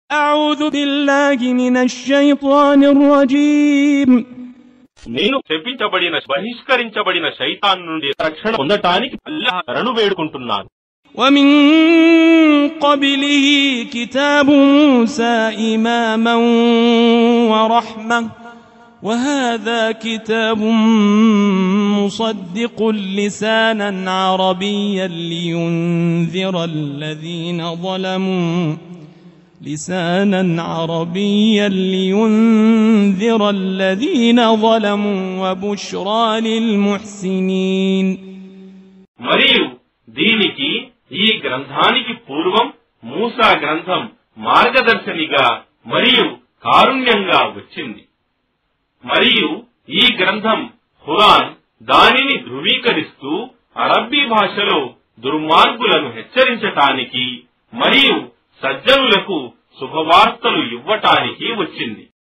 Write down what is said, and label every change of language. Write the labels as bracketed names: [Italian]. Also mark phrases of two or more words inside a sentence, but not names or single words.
[Arabic] أعوذ بالله من الشيطان الرجيم [Telugu] నేను శపించబడిన బహిష్కరించబడిన శైతాన్ నుండి రక్షణ పొందటానికి అల్లాహ్ శరణు వేడుకుంటున్నాను. [Arabic] ومن قبله كتاب موسى إماما ورحمة وهذا كتاب مصدق لسانا عربيا لينذر الذين ظلموا وبشرى للمحسنين. [Telugu] మరియు దీనికి ఈ గ్రంథానికి పూర్వం మూసా గ్రంథం మార్గదర్శనిగా మరియు కారుణ్యంగా వచ్చింది. మరియు ఈ గ్రంథం ఖురాన్ దానిని ధృవీకరిస్తూ అరబ్బీ భాషలో దుర్మార్గులను హెచ్చరించటానికి మరియు సజ్జనులకు శుభవార్తలు ఇవ్వటానికి వచ్చింది.